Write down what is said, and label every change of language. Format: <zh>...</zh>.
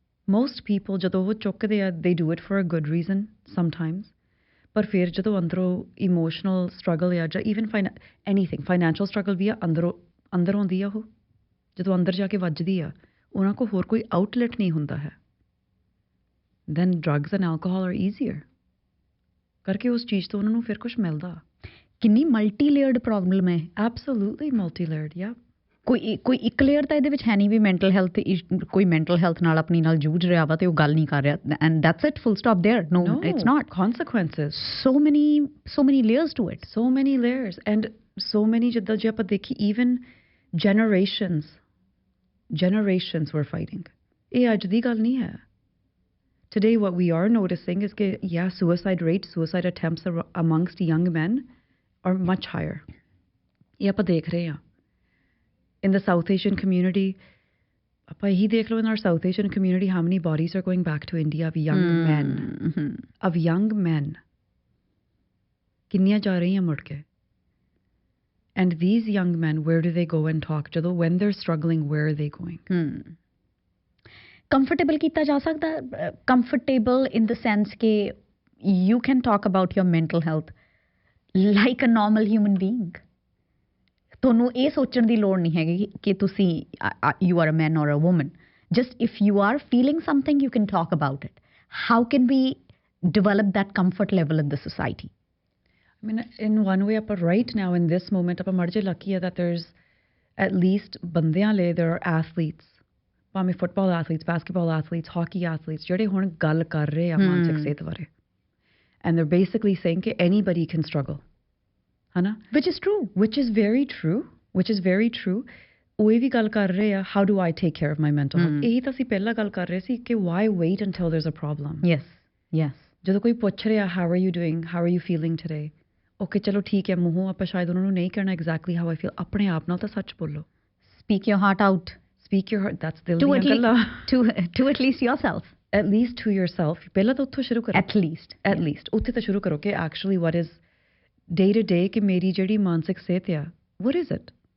<en>most people</en> <pa>ਜਦੋਂ ਉਹ ਚੁੱਕਦੇ ਆ,</pa> <en>they do it for a good reason sometimes,</en> <pa>ਪਰ ਫਿਰ ਜਦੋਂ ਅੰਦਰੋਂ ਇਮੋਸ਼ਨਲ ਸਟਰਗਲ ਆ ਜਾਂ ਈਵਨ ਐਨੀਥਿੰਗ ਫਾਈਨੈਂਸ਼ੀਅਲ ਸਟਰਗਲ ਵੀ ਆ, ਅੰਦਰ ਆਉਂਦੀ ਆ ਉਹ, ਜਦੋਂ ਅੰਦਰ ਜਾ ਕੇ ਵੱਜਦੀ ਆ, ਉਹਨਾਂ ਕੋਲ ਹੋਰ ਕੋਈ ਆਊਟਲੈਟ ਨਹੀਂ ਹੁੰਦਾ ਹੈ,</pa> <en>then drugs and alcohol are easier</en> <pa>ਕਰਕੇ ਉਸ ਚੀਜ਼ ਤੋਂ ਉਹਨਾਂ ਨੂੰ ਫਿਰ ਕੁਛ ਮਿਲਦਾ। ਕਿੰਨੀ ਮਲਟੀ ਲੇਅਰਡ ਪ੍ਰੋਬਲਮ ਹੈ।</pa> <en>Absolutely multi layered. ਯਾ</en> <pa>ਕੋਈ ਇੱਕ ਲੇਅਰ ਤਾਂ ਇਹਦੇ ਵਿੱਚ ਹੈ ਨਹੀਂ ਵੀ ਮੈਂਟਲ ਹੈਲਥ, ਕੋਈ ਮੈਂਟਲ ਹੈਲਥ ਨਾਲ ਆਪਣੀ ਨਾਲ ਜੂਝ ਰਿਹਾ ਵਾ ਤੇ ਉਹ ਗੱਲ ਨਹੀਂ ਕਰ ਰਿਹਾ,</pa> <en>And that's it, full stop there. No, it's not. consequences, so many layers to it, so many layers, and so many,</en> <pa>ਜਿੱਦਾਂ ਜੇ ਆਪਾਂ ਦੇਖੀ</pa> <en>even generations were fighting.</en> <pa>ਇਹ ਅੱਜ ਦੀ ਗੱਲ ਨਹੀਂ ਹੈ।</pa> <en>Today what we are noticing is that, yeah, suicide attempts amongst young men are much higher.</en> <pa>ਇਹ ਆਪਾਂ ਦੇਖ ਰਹੇ ਹਾਂ।</pa> <en>In the South Asian community,</en> <pa>ਆਪਾਂ ਇਹੀ ਦੇਖ ਲਓ,</pa> <en>in our South Asian community, how many bodies are going back to India of young men? Of young men.</en> <pa>ਕਿੰਨੀਆਂ ਜਾ ਰਹੀਆਂ ਮੁੜ ਕੇ?</pa> <en>And these young men, where do they go and talk? ਜਦੋਂ when they're struggling, where are they going? Comfortable</en> <pa>ਕੀਤਾ ਜਾ ਸਕਦਾ,</pa> <en>comfortable in the sense ਕਿ you can talk about your mental health like a normal human being.</en> <pa>ਤੁਹਾਨੂੰ ਇਹ ਸੋਚਣ ਦੀ ਲੋੜ ਨਹੀਂ ਹੈਗੀ ਕਿ ਤੁਸੀਂ</pa> <en>you are a man or a woman. Just if you are feeling something, you can talk about it. How can we develop that comfort level in the society? I mean, in one way, right now in this moment,</en> <pa>ਆਪਾਂ ਮਰਜੇ</pa> <en>lucky ਹੈ that there's at least ਬੰਦਿਆਂ ਲਈ there are athletes, ਭਾਵੇਂ football athletes, basketball athletes, hockey athletes,</en> <pa>ਜਿਹੜੇ ਹੁਣ ਗੱਲ ਕਰ ਰਹੇ ਆ ਮਾਨਸਿਕ ਸਿਹਤ ਬਾਰੇ,</pa> <en>and they're basically saying ਕਿ anybody can struggle, ਹਨਾ? Which is very true.</en> <pa>ਉਹ ਵੀ ਗੱਲ ਕਰ ਰਹੇ ਆ,</pa> <en>how do I take care of my mental health?</en> <pa>ਇਹੀ ਤਾਂ ਅਸੀਂ ਪਹਿਲਾਂ ਗੱਲ ਕਰ ਰਹੇ ਸੀ ਕਿ</pa> <en>why wait until there's a problem? Yes.</en> <pa>ਜਦੋਂ ਕੋਈ ਪੁੱਛ ਰਿਹਾ</pa> <en>how are you doing, how are you feeling today?</en> <pa>Okay ਚਲੋ ਠੀਕ ਹੈ, ਮੂੰਹੋਂ ਆਪਾਂ ਸ਼ਾਇਦ ਉਹਨਾਂ ਨੂੰ ਨਹੀਂ ਕਹਿਣਾ</pa> <en>exactly how I feel,</en> <pa>ਆਪਣੇ ਆਪ ਨਾਲ ਤਾਂ ਸੱਚ ਬੋਲੋ।</pa> <en>Speak your heart out.</en> <pa>That's ਦਿਲ ਦੀਆਂ ਗੱਲਾਂ।</pa> <en>To at least yourself. At least to yourself.</en> <pa>ਪਹਿਲਾਂ ਤਾਂ ਉੱਥੋਂ ਸ਼ੁਰੂ ਕਰੋ।</pa> <en>At least</en> <pa>ਉੱਥੇ ਤਾਂ ਸ਼ੁਰੂ ਕਰੋ ਕਿ actually</pa> <en>what is day to day,</en> <pa>ਕਿ ਮੇਰੀ ਜਿਹੜੀ ਮਾਨਸਿਕ ਸਿਹਤ ਆ,</pa> <en>what is it?</en>